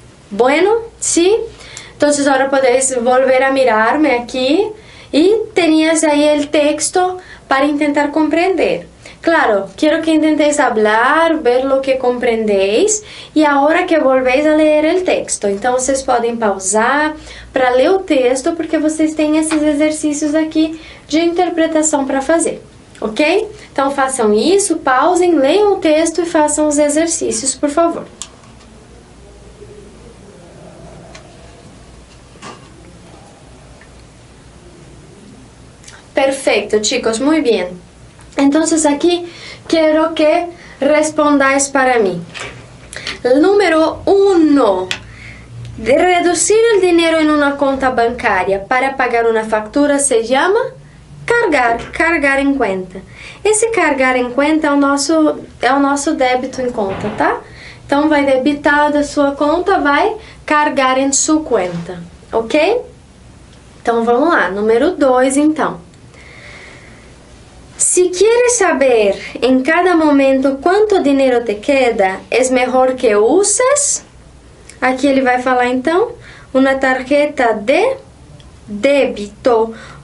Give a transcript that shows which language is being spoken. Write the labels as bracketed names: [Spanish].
[Spanish] Bueno, ¿sí? Entonces ahora podéis volver a mirarme aquí y tenías ahí el texto para intentar comprender. Claro, quiero que intentéis hablar, ver lo que comprendéis y ahora que volvéis a leer el texto. [Portuguese] Então vocês podem pausar para ler o texto porque vocês têm esses exercícios aqui de interpretação para fazer. Ok? Então façam isso, pausem, leiam o texto e façam os exercícios, por favor. [Spanish] Perfecto, chicos, muy bien. Entonces aquí quiero que respondáis para mí. El número 1. De reducir el dinero en una cuenta bancaria para pagar una factura se llama [Portuguese] carregar em conta. Esse carregar em conta é o nosso débito em conta, tá? Então vai debitar da sua conta, vai carregar em sua conta, ok? Então vamos lá, número 2 então. [Spanish] Si quieres saber en cada momento quanto dinheiro te queda, es mejor que uses, [Portuguese] aqui ele vai falar então, [Spanish] uma tarjeta de débito